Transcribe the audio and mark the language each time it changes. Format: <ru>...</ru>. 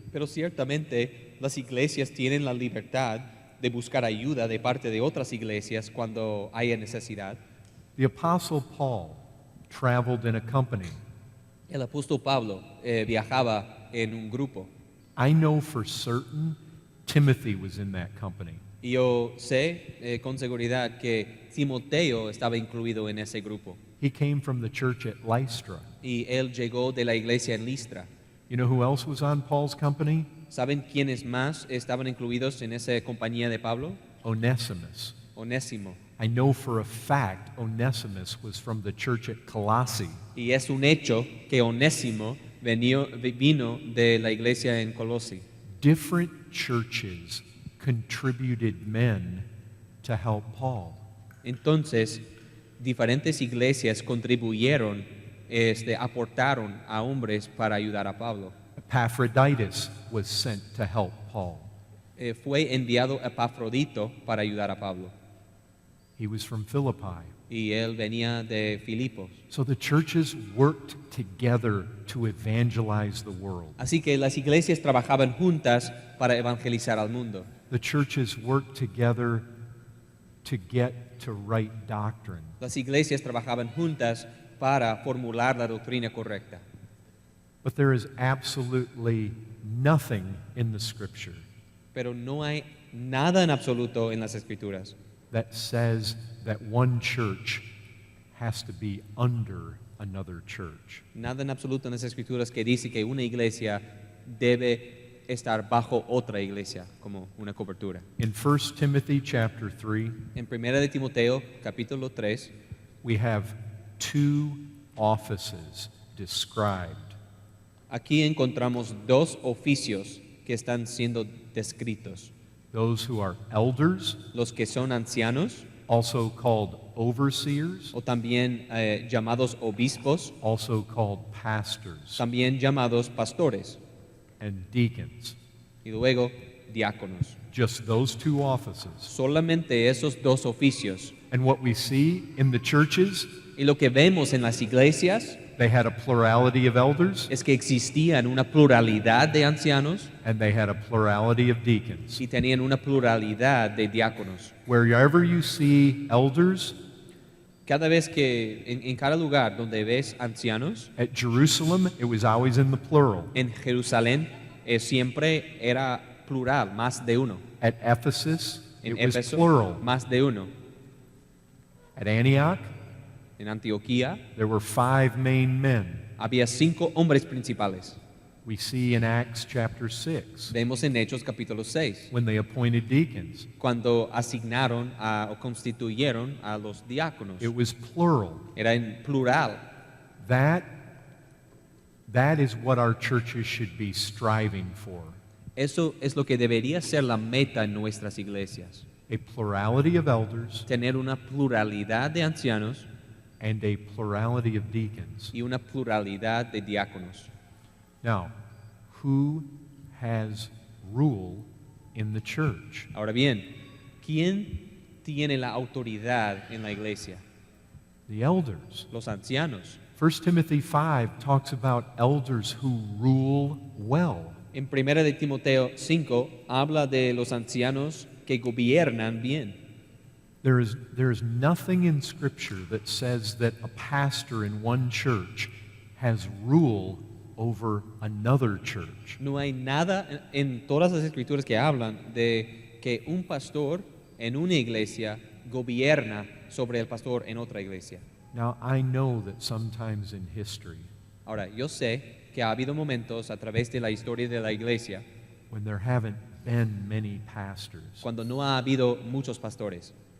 <es>Pero ciertamente las iglesias tienen la libertad de buscar ayuda de parte de otras iglesias cuando haya necesidad.</es> <en>The Apostle Paul traveled in a company.</en> <es>El apóstol Pablo viajaba en un grupo.</es> <en>I know for certain Timothy was in that company.</en> <es>Y yo sé con seguridad que Timoteo estaba incluido en ese grupo.</es> <en>He came from the church at Lystra.</en> <es>Y él llegó de la iglesia en Listra.</es> <en>You know who else was on Paul's company?</en> <es>¿Saben quiénes más estaban incluidos en esa compañía de Pablo?</es> <en>Onesimus.</en> <es>Onésimo.</es> <en>I know for a fact Onesimus was from the church at Colossae.</en> <es>Y es un hecho que Onésimo vino de la iglesia en Colossi.</es> <en>Different churches contributed men to help Paul.</en> <es>Entonces, diferentes iglesias contribuyeron, aportaron a hombres para ayudar a Pablo.</es> <en>Epaphroditus was sent to help Paul.</en> <es>Fue enviado Epafrodito para ayudar a Pablo.</es> <en>He was from Philippi.</en> <es>Y él venía de Filipos.</es> <en>So the churches worked together to evangelize the world.</en> <es>Así que las iglesias trabajaban juntas para evangelizar al mundo.</es> <en>The churches worked together to get to right doctrine.</en> <es>Las iglesias trabajaban juntas para formular la doctrina correcta.</es> <en>But there is absolutely nothing in the Scripture</en> <es>Pero no hay nada en absoluto en las escrituras</es> <en>that says that one church has to be under another church.</en> <es>nada en absoluto en las escrituras que dice que una iglesia debe estar bajo otra iglesia como una cobertura.</es> <en>In 1 Timothy chapter 3,</en> <es>En 1 de Timoteo, capítulo 3,</es> <en>we have two offices described.</en> <es>aquí encontramos dos oficios que están siendo descritos.</es> <en>Those who are elders,</en> <es>Los que son ancianos,</es> <en>also called overseers,</en> <es>o también llamados obispos,</es> <en>also called pastors,</en> <es>también llamados pastores,</es> <en>and deacons.</en> <es>y luego diáconos.</es> <en>Just those two offices.</en> <es>Solamente esos dos oficios.</es> <en>And what we see in the churches,</en> <es>Y lo que vemos en las iglesias</es> <en>they had a plurality of elders</en> <es>es que existían una pluralidad de ancianos</es> <en>and they had a plurality of deacons.</en> <es>y tenían una pluralidad de diáconos.</es> <en>Wherever you see elders,</en> <es>Cada vez que, en cada lugar donde ves ancianos,</es> <en>at Jerusalem, it was always in the plural.</en> <es>en Jerusalén siempre era plural, más de uno.</es> <en>At Ephesus,</en> <es>En</es> <en>it was</en> <es>Éfeso,</es> <en>plural.</en> <es>más de uno.</es> <en>At Antioch,</en> <es>En Antioquía</es> <en>there were 5 main men.</en> <es>había 5 hombres principales.</es> <en>We see in Acts chapter 6</en> <es>Vemos en Hechos capítulo 6,</es> <en>when they appointed deacons.</en> <es>cuando asignaron o constituyeron a los diáconos.</es> <en>It was plural.</en> <es>Era en plural.</es> <en>That is what our churches should be striving for.</en> <es>Eso es lo que debería ser la meta en nuestras iglesias.</es> <en>A plurality of elders</en> <es>Tener una pluralidad de ancianos</es> <en>and a plurality of deacons.</en> <es>y una pluralidad de diáconos.</es> <en>Now, who has rule in the church?</en> <es>Ahora bien, ¿quién tiene la autoridad en la iglesia?</es> <en>The elders.</en> <es>Los ancianos.</es> <en>1 Timothy 5 talks about elders who rule well.</en> <es>En 1 de Timoteo 5 habla de los ancianos que gobiernan bien.</es> <en>There is nothing in Scripture that says that a pastor in one church has rule over another church.</en> <es>No hay nada en todas las escrituras que hablan de que un pastor en una iglesia gobierna sobre el pastor en otra iglesia.</es> <en>Now, I know that sometimes in history,</en> <es>Ahora, yo sé que ha habido momentos a través de la historia de la iglesia</es> <en>when there haven't been many pastors,</en> <es>cuando no ha habido muchos pastores,</es>